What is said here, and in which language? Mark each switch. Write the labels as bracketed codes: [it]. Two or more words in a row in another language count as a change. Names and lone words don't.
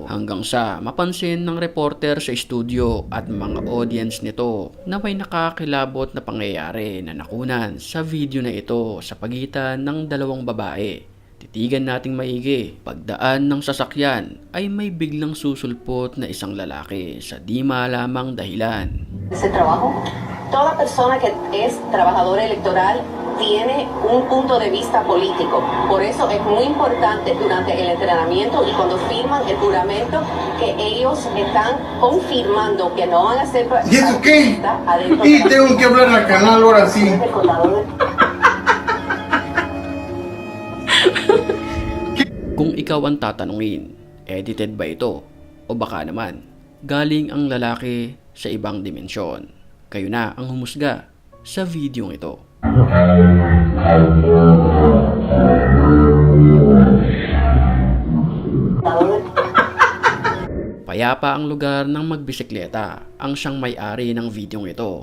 [tl] Hanggang sa mapansin ng reporter sa studio at mga audience nito na may nakakilabot na pangyayari na nakunan sa video na ito sa pagitan ng dalawang babae. Titigan nating maigi. Pagdaan ng sasakyan ay may biglang susulpot na isang lalaki sa di malamang dahilan. [es] Ese trabajo, toda persona que es trabajador electoral tiene un punto de vista político. Por eso es muy importante durante el entrenamiento y cuando firman el juramento que ellos están confirmando que no van a ser... ¿Y eso qué? Y tengo que hablar al canal ahora sí. [tl] Kung ikaw ang tatanungin, edited ba ito? O baka naman, galing ang lalaki sa ibang dimensyon? Kayo na ang humusga sa videong ito. Payapa ang lugar ng magbisikleta ang siyang may-ari ng videong ito.